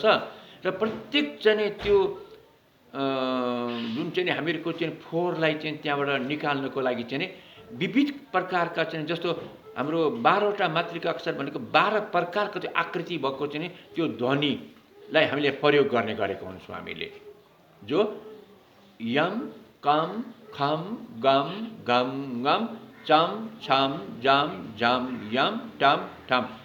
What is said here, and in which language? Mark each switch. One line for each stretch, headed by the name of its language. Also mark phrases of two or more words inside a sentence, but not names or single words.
Nepali: र प्रत्येक चाहिँ त्यो जुन चाहिँ हामीहरूको चाहिँ फोहोरलाई चाहिँ त्यहाँबाट निकाल्नको लागि चाहिँ विविध प्रकारका चाहिँ, जस्तो हाम्रो 12वटा मातृका अक्षर भनेको 12 प्रकारको त्यो आकृति भएको चाहिँ त्यो ध्वनिलाई हामीले प्रयोग गर्ने गरेको हुन्छौँ हामीले, जो यम कम खम गम गम गम चम छम जाम जाम यम टम ठम।